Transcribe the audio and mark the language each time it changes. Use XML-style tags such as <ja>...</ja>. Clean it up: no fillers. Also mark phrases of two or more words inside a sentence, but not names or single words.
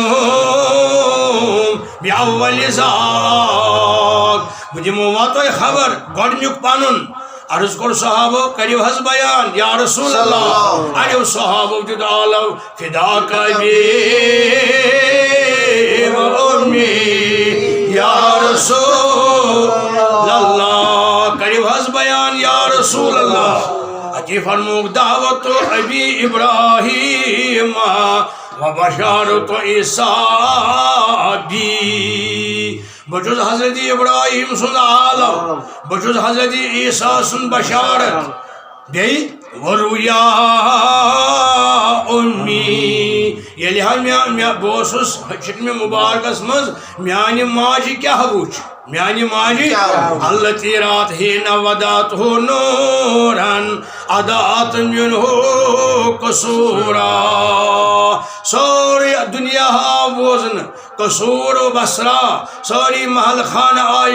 <ks>بأول ذاک بہٕ دِمو تۄہہِ خبر گۄڈنیُک پنُن عرض کوٚر صحابو کٔرِو حظ بیان یا رسول اللہ اڑیو صحابو دیُت آلو</ks> <ar>فداک ابی و امی</ar> <ks>یا رسول اللہ کٔرِو حظ بیان یا رسول اللہ اتی فرموک</ks> <ar>دعوت ابی ابراہیم و بشارت عیسیٰ بی</ar> <ks>بہٕ چھُس حضرت ابراہیم سُنٛد عالم بہٕ چھُس حضرت عیسیٰ سُنٛد بشارت بیٚیہِ</ks> <ar>ورُیا امی</ar> <ks>ییٚلہِ حظ بہٕ اوسُس شکمہِ مُبارکس منٛز میانہِ ماجہِ کیٛاہ وُچھ میانہِ ماجہِ</ks> <ar>التی رات حین وداتہ نورن اضاءت منہ قصورا</ar> <ks>سورُے دُنیا آو بوزنہٕ</ks> <ar>قصور و بصرا</ar> <ks>سٲری محل خانہ آیہِ</ks>